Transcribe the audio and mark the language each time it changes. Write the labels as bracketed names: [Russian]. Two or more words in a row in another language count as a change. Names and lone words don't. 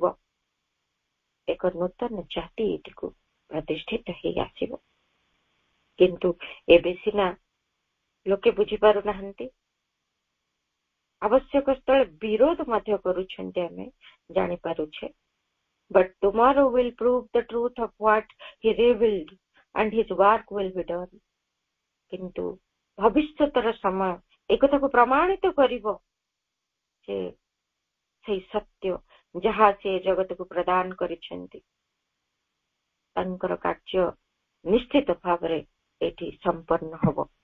[Odia] ଏକ ନୂତନ ଜାତି ଏଠିକୁ ପ୍ରତିଷ୍ଠିତ ହେଇ ଆସିବ। କିନ୍ତୁ ଏବେ ସିନା ଲୋକେ ବୁଝିପାରୁନାହାନ୍ତି, ଆବଶ୍ୟକ ସ୍ଥଳେ ବିରୋଧ ମଧ୍ୟ କରୁଛନ୍ତି, ଆମେ ଜାଣିପାରୁଛେ। [English] But tomorrow will prove the truth of what he revealed and his work will be done. [Odia] କିନ୍ତୁ ଭବିଷ୍ୟତର ସମୟ ଏକଥାକୁ ପ୍ରମାଣିତ କରିବ ଯେ ସେଇ ସତ୍ୟ ଯାହା ସେ ଜଗତକୁ ପ୍ରଦାନ କରିଛନ୍ତି ତାଙ୍କର କାର୍ଯ୍ୟ ନିଶ୍ଚିତ ଭାବରେ ଏଠି ସମ୍ପନ୍ନ ହବ।